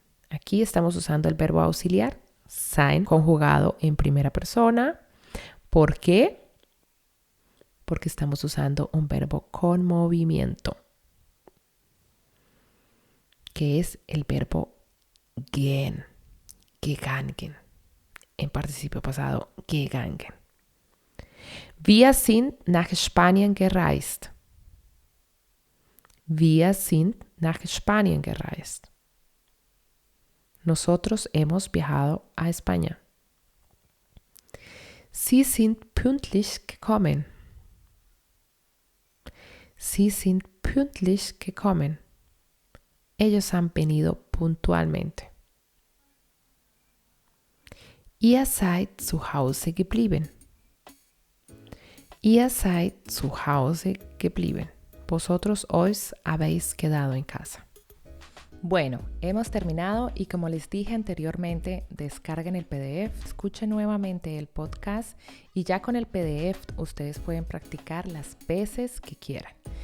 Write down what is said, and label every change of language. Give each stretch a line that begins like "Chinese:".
Spanish: Aquí estamos usando el verbo auxiliar, sein, conjugado en primera persona. ¿Por qué? Porque estamos usando un verbo con movimiento, que es el verbo gehen, gegangen, en participio pasado, gegangen.
German: Wir sind nach Spanien gereist. Wir sind nach Spanien gereist.
Spanish: Nosotros hemos viajado a España.
German: Sie sind pünktlich gekommen. Sie sind pünktlich gekommen.
Spanish: Ellos han venido puntualmente.
German: Ihr seid zu Hause geblieben. Ihr seid zu Hause geblieben.
Spanish: Vosotros os habéis quedado en casa. Bueno, hemos terminado y como les dije anteriormente, descarguen el PDF, escuchen nuevamente el podcast y ya con el PDF ustedes pueden practicar las veces que quieran.